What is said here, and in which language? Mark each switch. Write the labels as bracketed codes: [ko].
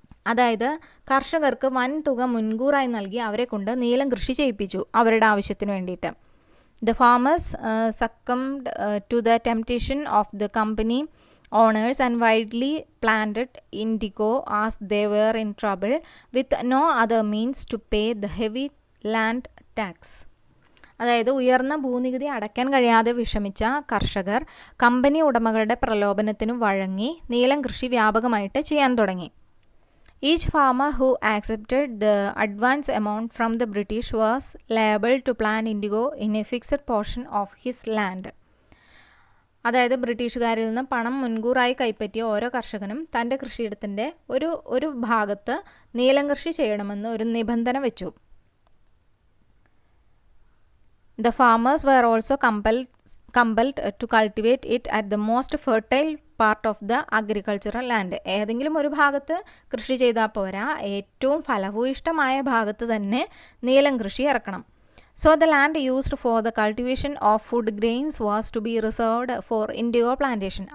[ml] അതായത് കർഷകർക്ക് വൻ തുക മുൻകൂറായി നൽകി അവരെ കൊണ്ട് നീലം കൃഷി ചെയ്യിപ്പിച്ചു അവരുടെ ആവശ്യത്തിന് വേണ്ടിയിട്ട്. [en] The farmers succumbed to the temptation of the company owners and widely planted indigo as they were in trouble with no other means to pay the heavy land tax. [ml] അതായത് ഉയർന്ന ഭൂനികുതി അടയ്ക്കാൻ കഴിയാതെ വിഷമിച്ച കർഷകർ കമ്പനി ഉടമകളുടെ പ്രലോഭനത്തിനു വഴങ്ങി നീലം കൃഷി വ്യാപകമായിട്ട് ചെയ്യാൻ തുടങ്ങി. [en] Each farmer who accepted the advance amount from the British was liable to plant indigo in a fixed portion of his land. [ml] അതായത് ബ്രിട്ടീഷുകാരിൽ നിന്ന് പണം മുൻകൂറായി കൈപ്പറ്റിയ ഓരോ കർഷകനും തൻ്റെ കൃഷിയിടത്തിൻ്റെ ഒരു ഭാഗത്ത് നീലം കൃഷി ചെയ്യണമെന്ന് ഒരു നിബന്ധന വെച്ചു. [en] The farmers were also compelled to cultivate it at the most fertile part of the agricultural land. [ml] ഏതെങ്കിലും ഒരു ഭാഗത്ത് കൃഷി ചെയ്താൽ പോരാ, ഏറ്റവും ഫലഭൂയിഷ്ടമായ ഭാഗത്ത് തന്നെ നീലം കൃഷി ഇറക്കണം. [en] So the land used for the cultivation of food grains was to be reserved for indigo plantation.